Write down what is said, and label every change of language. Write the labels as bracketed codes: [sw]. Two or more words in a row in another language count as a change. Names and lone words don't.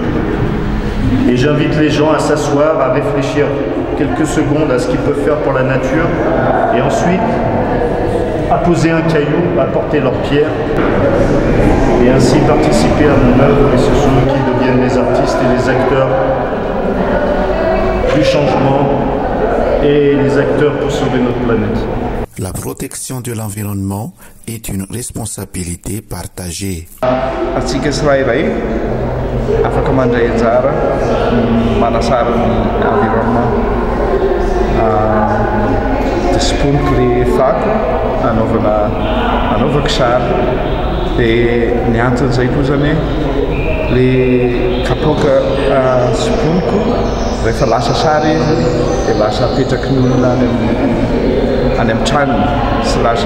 [fr] Et j'invite les gens à s'asseoir, à réfléchir quelques secondes à ce qu'ils peuvent faire pour la nature, et ensuite à poser un caillou, à porter leur pierre, et ainsi participer à mon œuvre, et ce sont eux qui deviennent les artistes et les acteurs du changement et les acteurs pour sauver notre planète. La protection de l'environnement est une responsabilité partagée. [mg] Afaka mandray anjara manasara ny environnement dia siponiko le fako anaovako sary dia ny antony izay koa zany hoe le kapoaka siponiko rehefa lasa sary izy dia lasa apetraky ny olona any amin'ny tranony sy